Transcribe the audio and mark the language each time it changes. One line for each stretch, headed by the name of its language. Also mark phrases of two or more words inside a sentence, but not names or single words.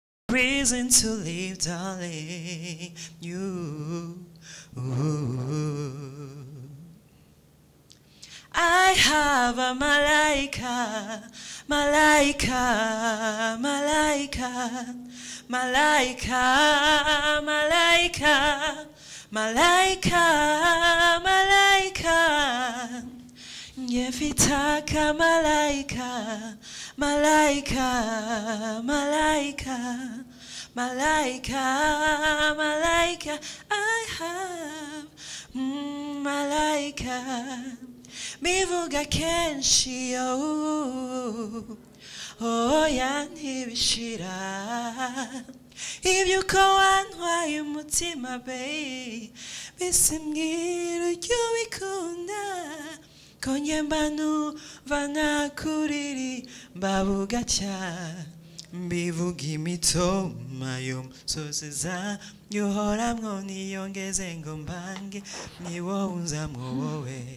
English: reason to live, darling. You. I have a malaika, malaika, malaika, malaika, malaika, malaika, malaika. Yefitaka malaika, malaika, malaika, malaika, malaika. I have malaika.
Kinyarwanda: Bivuga kenshi oya ntibishira ibyuko wantwaye umutima babe bisimbwira ujya ubikunda ko njye mba numva nakuririmba bugacya mbivuga imitoma y'umusozi zanyu uhoramwo niyongeze ngo mbange ni wowe unzamwo wowe.